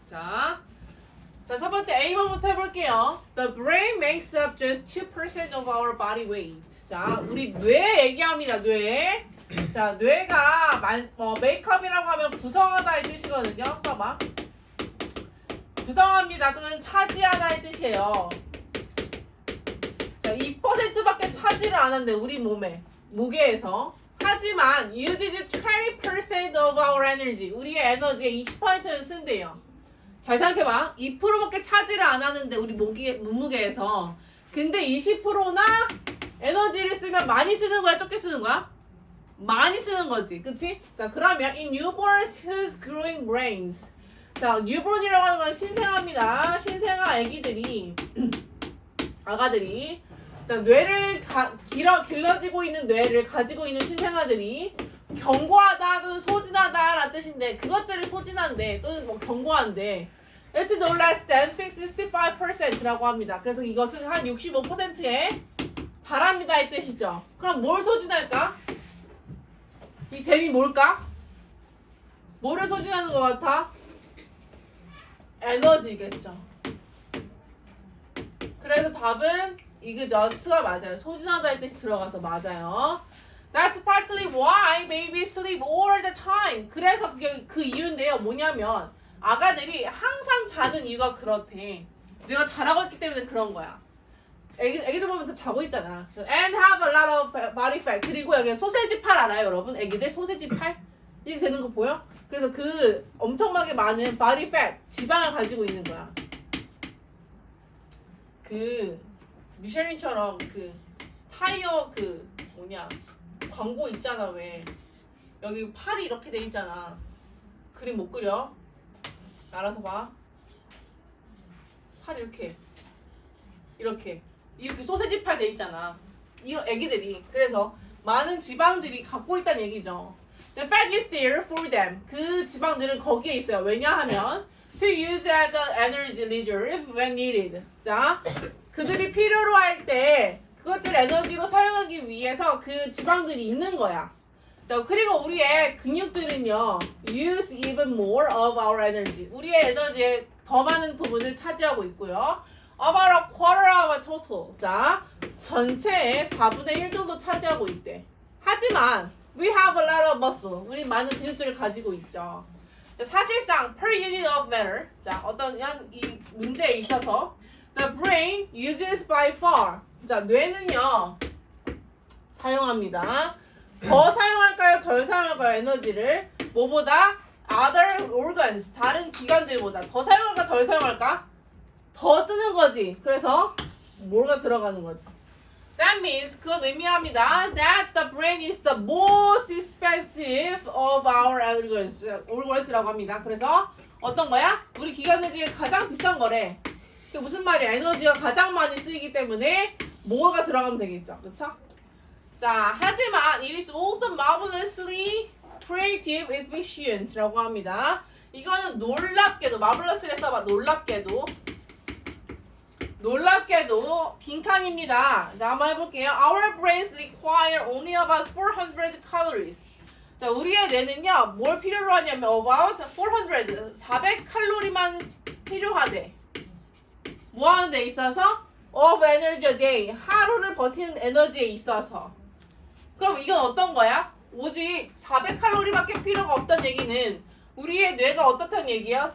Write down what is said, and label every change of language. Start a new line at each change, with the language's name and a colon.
Korean: 자, 첫 번째 A번부터 해볼게요.
English: The brain makes up just 2% of our body weight.
Korean: 자, 우리 뇌 얘기합니다. 뇌. 자, 뇌가 메이크업이라고 하면 구성하다 이 뜻이거든요. 써봐. 구성합니다. 또는 차지하다 이 뜻이에요. 자, 2%밖에 차지를 안 한대. 우리 몸에. 무게에서. 하지만
English: uses 20% of our energy.
Korean: 우리의 에너지의 20%를 쓴대요. 잘 생각해봐. 2%밖에 차지를 안 하는데 우리 몸무게에서. 근데 20%나 에너지를 쓰면 많이 쓰는 거야? 적게 쓰는 거야? 많이 쓰는 거지. 그치? 자, 그러면
English: in newborns whose growing brains.
Korean: 자, 뉴본이라고 하는 건 신생아입니다. 신생아 애기들이 아가들이 자, 뇌를 길러지고 있는 뇌를 가지고 있는 신생아들이 견고하다 또는 소진하다라는 뜻인데 그것들이 소진한데 또는 뭐 견고한데
English: It's no less than 65%
Korean: 라고 합니다. 그래서 이것은 한 65%에 달합니다 이 뜻이죠. 그럼 뭘 소진할까? 이 댐이 뭘까? 뭐를 소진하는 것 같아? 에너지겠죠. 그래서 답은 이그저 스가 맞아요. 소진하다 의 뜻이 들어가서 맞아요.
English: That's partly why babies sleep all the time.
Korean: 그래서 그게 그 이유인데요. 뭐냐면 아가들이 항상 자는 이유가 그렇대. 뇌가 자라고 있기 때문에 그런 거야. 애기들 보면 다 자고 있잖아.
English: And have a lot of body fat.
Korean: 그리고 여기 소세지 팔 알아요, 여러분? 애기들 소세지 팔? 이렇게 되는 거 보여? 그래서 그 엄청나게 많은 body fat, 지방을 가지고 있는 거야. 그 미쉐린처럼 그 타이어 그 뭐냐 광고 있잖아 왜 여기 팔이 이렇게 돼 있잖아. 그림 못 그려? 알아서 봐. 팔 이렇게 소세지 팔 돼 있잖아. 이런 애기들이 그래서 많은 지방들이 갖고 있다는 얘기죠.
English: The fat is there for them.
Korean: 그 지방들은 거기에 있어요. 왜냐하면
English: to use as an energy reserve when needed.
Korean: 자, 그들이 필요로 할 때 그것들 에너지로 사용하기 위해서 그 지방들이 있는 거야. 자, 그리고 우리의 근육들은요,
English: use even more of our energy.
Korean: 우리의 에너지의 더 많은 부분을 차지하고 있고요.
English: About a quarter of a total.
Korean: 자, 전체의 4분의 1 정도 차지하고 있대. 하지만
English: we have a lot of muscle.
Korean: 우리 많은 근육들을 가지고 있죠. 자, 사실상
English: per unit of matter.
Korean: 자, 어떤 이 문제에 있어서
English: the brain uses by far.
Korean: 자, 뇌는요 사용합니다. 더 사용할까요? 덜 사용할까요? 에너지를 뭐보다
English: other organs
Korean: 다른 기관들보다 더 사용할까? 덜 사용할까? 더 쓰는 거지. 그래서 뭐가 들어가는 거지.
English: That means
Korean: 그건 의미합니다.
English: That the brain is the most expensive of our organs
Korean: 라고 합니다. 그래서 어떤 거야? 우리 기관들 중에 가장 비싼 거래. 그게 무슨 말이야? 에너지가 가장 많이 쓰이기 때문에 뭐가 들어가면 되겠죠. 그렇죠? 자, 하지만
English: it is also marvelously creative efficient
Korean: 라고 합니다. 이거는 놀랍게도 marvelous를 써봐. 놀랍게도 빈칸입니다. 자, 한번 해볼게요.
English: Our brains require only about 400 calories.
Korean: 자, 우리의 뇌는요, 뭘 필요로 하냐면
English: about 400
Korean: 칼로리만 필요하대. 뭐 하는 데 있어서?
English: of energy a day.
Korean: 하루를 버티는 에너지에 있어서. 그럼 이건 어떤 거야? 오직 400칼로리밖에 필요가 없다는 얘기는 우리의 뇌가 어떻다는 얘기야?